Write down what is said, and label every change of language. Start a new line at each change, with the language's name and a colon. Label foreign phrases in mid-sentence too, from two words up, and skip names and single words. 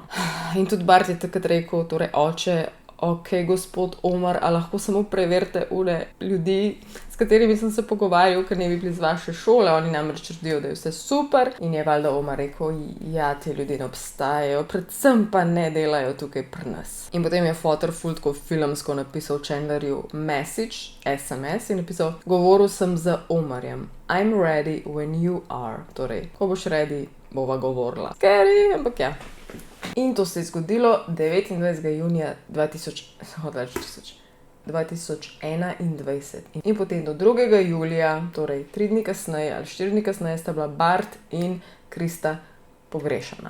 Slovenian: In tudi Bart je takrat rekel, torej oče, ok, gospod Omar, a lahko samo preverite ljudi, s katerimi sem se pogovarjal, ker ne bi bili z vaše šole, oni namreč trdijo, da je vse super. In je valjda Omar rekel, ja, ti ljudje ne obstajajo, predvsem pa ne delajo tukaj pri nas. In potem je fotor ful tako filmsko napisal Chandlerju message, SMS, in napisal, govoril sem z Omarjem,
English: I'm ready when you are.
Slovenian: Torej, ko boš ready, bova govorila. Scary, ampak ja. In to se je zgodilo 29. junija 2021. In potem do 2. julija, torej 3 dni kasneje ali 4 dni kasneje, sta bila Bart in Krista pogrešana.